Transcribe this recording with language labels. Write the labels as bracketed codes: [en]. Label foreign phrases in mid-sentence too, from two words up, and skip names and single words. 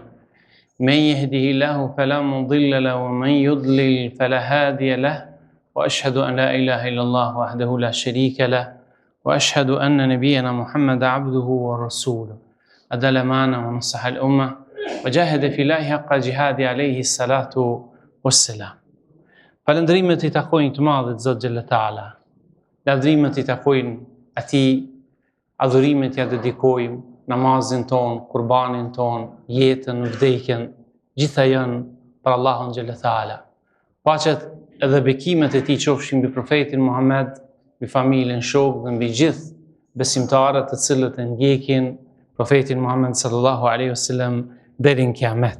[ar] من يهده الله فلا مضل له ومن يضلل فلا هادي له وأشهد أن لا إله إلا الله وحده لا شريك له وأشهد أن نبينا محمد عبده ورسوله أدى الأمانة ونصح الأمة وجاهد في الله حق جهاده عليه الصلاة والسلام. [sq] Falëndrimet I takojnë të madhët Zot [ar] جل وتعالى. [sq] Lavdrimet I takojnë atij, adhurimet ja dedikojmë, namazin ton, kurbanin ton, jetën, vdekjen, gjitha janë për Allahun [ar] جل وتعالى. [sq] Paqet edhe bekimet e tij qofshin mbi profetin Muhammed, mbi familjen, shokët dhe mbi gjithë besimtarët të cilët e ndjekin profetin Muhammed [ar] صلى الله عليه وسلم [sq] deri në kiamet.